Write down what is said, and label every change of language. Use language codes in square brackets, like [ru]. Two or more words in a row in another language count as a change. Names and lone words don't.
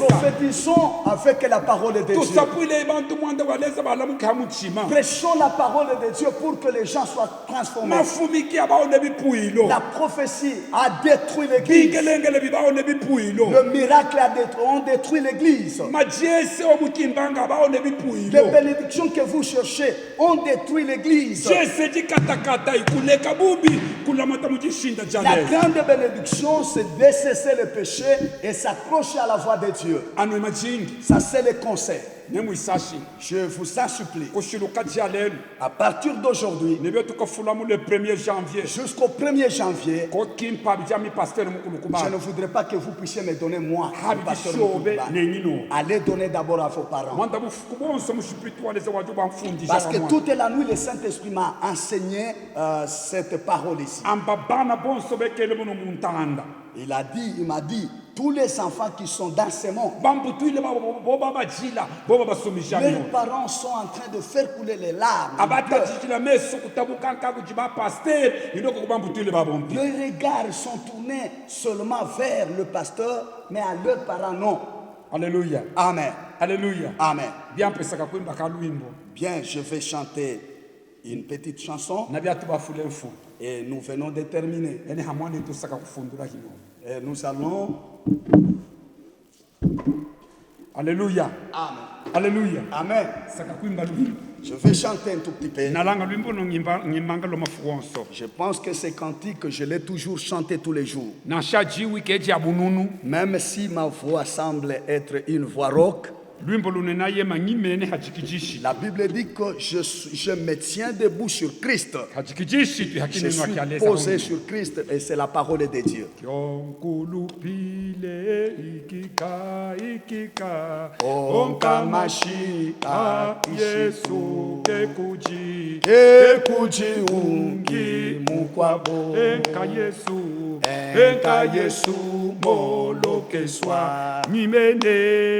[fr] Prophétisons avec la parole de Dieu. [lu] tusapwile bantu mwanda waleza balamuke hamuchima [fr] Prêchons la parole de Dieu pour que les gens soient transformés. [lu] mafumiki abaone bipuilo [fr] La prophétie a détruit l'église. [lu] bingelengele bibaone bipuilo [fr] Le miracle ont détruit l'église. [lu] majiese omukimbanga abaone [fr] Les [lu] bipuilo [fr] bénédictions que vous cherchez ont détruit l'église. [lu] jese jikatakata ikuleka bubi kulamata mujishinda [fr] La [lu] jaleza [fr] grande bénédiction, c'est de cesser le péché et s'accrocher à la voix de Dieu. [lu] ano majingi [fr] Ça, c'est le conseil. [lu] nemwisashi [fr] Je vous en supplie. [lu] kushiluka jalelo [fr] À partir d'aujourd'hui, [lu] nebe tukafulamu [fr] le 1er janvier jusqu'au 1er janvier, [lu] ko kimpa bijami pasteur mukulu [fr] je [lu] kubana [fr] ne voudrais pas que vous puissiez me donner moi, le [lu] habi [fr] pasteur [lu] shobe Mukuluba. nenino [fr] Allez donner d'abord à vos parents. [lu] mwanda bufukubonso mushipitwaleze wajuba mfundisha [fr] Parce que toute la nuit, le Saint-Esprit m'a enseigné cette parole ici. [lu] amba bana bonso bekele muno muntanda [fr] Il m'a dit, tous les enfants qui sont dans ce monde, [lu] bambutwile boba bajila boba basumisha [fr] leurs [lu] mino [fr] parents sont en train de faire couler les larmes. [lu] abatajijila meso kutabukanka kujiba pasteur indoko kubambutwile babompi [fr] Leurs regards sont tournés seulement vers le pasteur, mais à leurs parents, non. Alléluia. Amen. Alléluia. Amen. [lu] Bien pesaka kwimba kalwimbo [fr] Bien, je vais chanter une petite chanson [lu] na byatu bafule mfu [fr] et nous venons de terminer. [lu] yani hamwani tusaka kufundula hino. [fr] Et nous allons... Alléluia. Amen. Alléluia. Amen. [lu] Saka kwimba lwimbo [fr] Je vais chanter un tout petit peu. [lu] nalanga lwimbo no ngimanga lo mafuonso [fr] Je pense que ces cantiques, je l'ai toujours chanté tous les jours. [lu] na shajiwi keje abununu [fr] Même si ma voix semble être une voix rauque, [lu] lwimbo lunena yema ngimene hajikijishi [fr] la Bible dit que je me tiens debout sur Christ. [lu] hajikijishi tu [fr] Je [lu] hakine [fr] suis [lu] nwakialeza [fr] posé sur Christ et c'est la parole de Dieu. [lu] Yonkulupile ikika Onkamashi Yesu kekuji Ekujiungi mukwabo enka Yesu molokeswa nyimene